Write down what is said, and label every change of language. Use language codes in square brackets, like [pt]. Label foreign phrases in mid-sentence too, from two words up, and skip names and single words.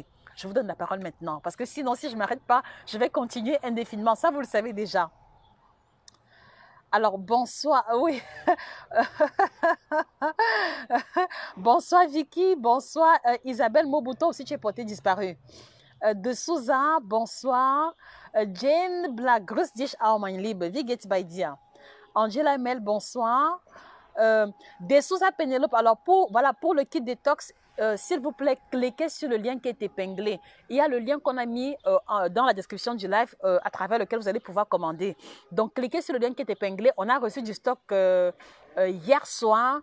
[fr] Je vous donne la parole maintenant parce que sinon, si je ne m'arrête pas, je vais continuer indéfiniment. Ça, vous le savez déjà. Alors, bonsoir, oui. Bonsoir Vicky, bonsoir Isabelle Mobuto, aussi tu es portée disparue. De Souza, bonsoir. [de] Jane Black, grüß dich auch, mein Liebe. Wie geht's bei dir? Angela Mel, [fr] bonsoir. De Souza Penelope, alors pour le kit détox, s'il vous plaît, cliquez sur le lien qui est épinglé. Il y a le lien qu'on a mis dans la description du live à travers lequel vous allez pouvoir commander. Donc, cliquez sur le lien qui est épinglé. On a reçu du stock hier soir.